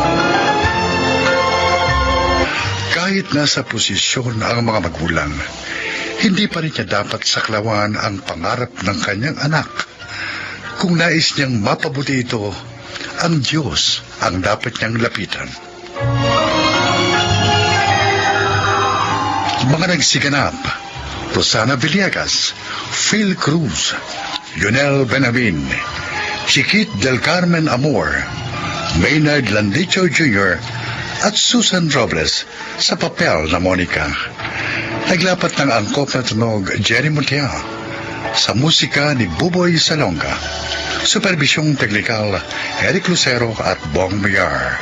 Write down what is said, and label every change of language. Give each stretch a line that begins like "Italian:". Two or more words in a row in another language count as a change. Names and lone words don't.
Filipino: Kahit nasa posisyon ang mga magulang, hindi pa rin niya dapat saklawan ang pangarap ng kanyang anak. Kung nais niyang mapabuti ito, ang Diyos ang dapat niyang lapitan. Mga nagsiganap: Rosana Villegas, Phil Cruz, Yunel Benamin, Chiquit del Carmen Amor, Maynard Landicho Jr., at Susan Robles sa papel na Monica. Naglapat ng angkop na tunog Jerry Montea, sa musika ni Buboy Salonga, superbisyong teknikal Eric Lucero at Bong Mayar.